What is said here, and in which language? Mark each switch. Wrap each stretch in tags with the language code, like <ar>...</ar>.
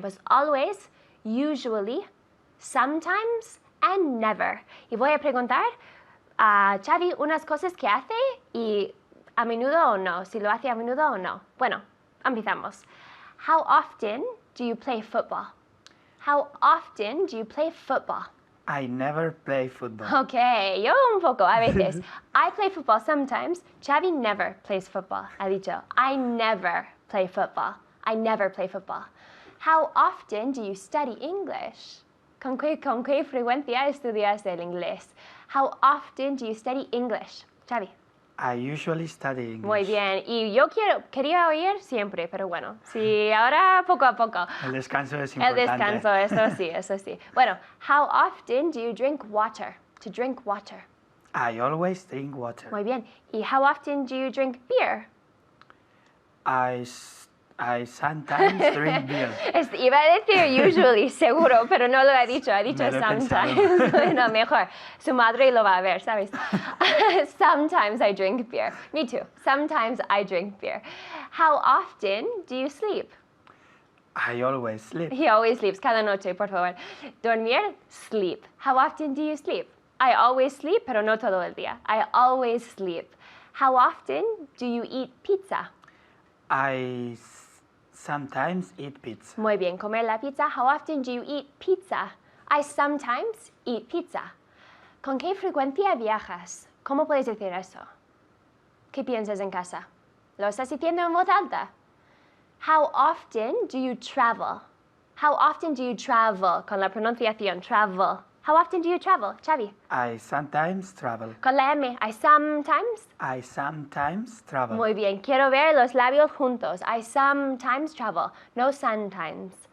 <es>Pues</es> <en>always, usually, sometimes, and never.</en> <es>Y voy a preguntar a Xavi unas cosas que hace y a menudo o no. Si lo hace a menudo o no. Bueno, empezamos.</es> <en>How often do you play football? How often do you play football? I never play football.</en> <es>Okay, yo un poco, a veces.</es> <en>I play football sometimes. Xavi never plays football.</en> <es>Ha dicho,</es> <en>I never play football. I never play football. How often do you study English?</en> <es>¿Con qué frecuencia estudias el inglés?</es> <en>How often do you study English?</en> <es>Xavi.</es> <en>I usually study English.</en> <es>Muy bien. Y yo quería oír siempre, pero bueno, sí, ahora poco a poco. El descanso es El importante. descanso, eso sí, eso sí. Bueno,</es> <en>how often do you drink water? To drink water. I always drink water.</en> <es>Muy bien. ¿Y</es> <en>how often do you drink beer? I sometimes drink beer.</en> <es>Iba a decir usually, seguro, pero no lo ha dicho Me lo he sometimes. Bueno, mejor. Su madre lo va a ver, ¿sabes?</es> <en>Sometimes I drink beer. Me too. Sometimes I drink beer. How often do you sleep? I always sleep. He always sleeps.</en> <es>Cada noche, por favor. Dormir,</es> <en>sleep. How often do you sleep? I always sleep,</en> <es>pero no todo el día.</es> <en>I always sleep. How often do you eat pizza? I sometimes eat pizza.</en> <es>Muy bien, comer la pizza.</es> <en>How often do you eat pizza? I sometimes eat pizza.</en> <es>¿Con qué frecuencia viajas? ¿Cómo puedes decir eso? ¿Qué piensas en casa? ¿Lo estás diciendo en voz alta?</es> <en>How often do you travel? How often do you travel?</en> <es>Con la pronunciación,</es> <en>travel. How often do you travel, Xavi? I sometimes travel.</en> <es>Con la M,</es> <en>I sometimes. I sometimes travel.</en> <es>Muy bien, quiero ver los labios juntos.</es> <en>I sometimes travel, no sometimes.</en>